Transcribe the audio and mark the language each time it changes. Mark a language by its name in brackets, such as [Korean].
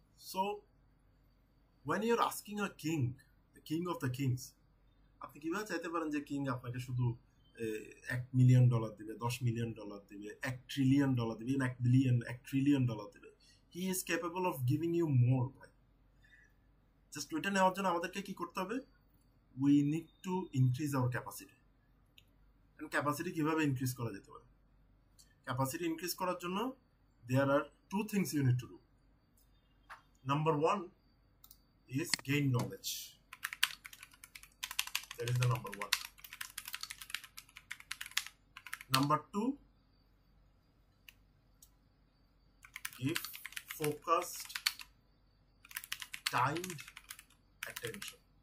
[Bangla] So [English] when you're asking a king, the king of the kings, [Bangla] আপনি কিভাবে চাইতে পারেন যে কিং আপনাকে শুধু $1 মিলিয়ন দিবে, $10 মিলিয়ন দিবে, $1 ট্রিলিয়ন দিবে, $1 বিলিয়ন, $1 ট্রিলিয়ন দিবে? [English] He is capable of giving you more, ভাই। [Bangla] জাস্ট ওইটা নেওয়ার জন্য আমাদেরকে কি করতে হবে? [English] We need to increase our capacity. [Bangla] And capacity কিভাবে ইনক্রিজ করা যেতে পারে? ক্যাপাসিটি ইনক্রিজ করার জন্য [English] there are 2 things you need to do. Number 1, is gain knowledge. That is the number 1. Number 2, give focused, timed attention.